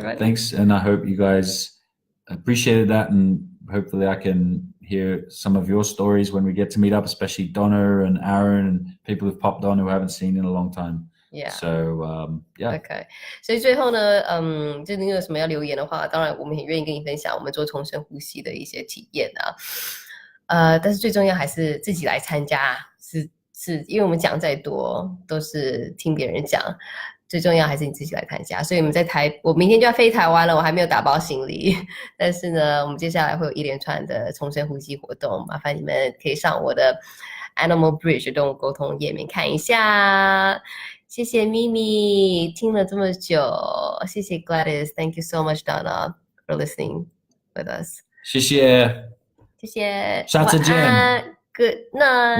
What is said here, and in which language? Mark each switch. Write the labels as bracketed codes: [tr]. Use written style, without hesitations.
[en] Thanks, and I hope you guys appreciated that, and hopefully I can hear some of your stories when we get to meet up, especially Donna and Aaron and people who've popped on who I haven't seen in a long time. Yeah. So yeah. [zh] OK， 所以最后呢，就你有什么要留言的话，当然我们很愿意跟你分享我们做重深呼吸的一些体验啊。但是最重要还是自己来参加，是因为我们讲再多都是听别人讲。最重要还是你自己来参加，所以我明天就要飞台湾了，我还没有打包行李，但是呢，我们接下来会有一连串的重深呼吸活动，麻烦你们可以上我的 Animal Bridge 动物沟通页面看一下。谢谢咪咪听了这么久，谢谢 Gladys， [en] Thank you so much Donna for listening with us。 [zh] 谢谢，谢谢，下次见。晚安 [en] ，Good night。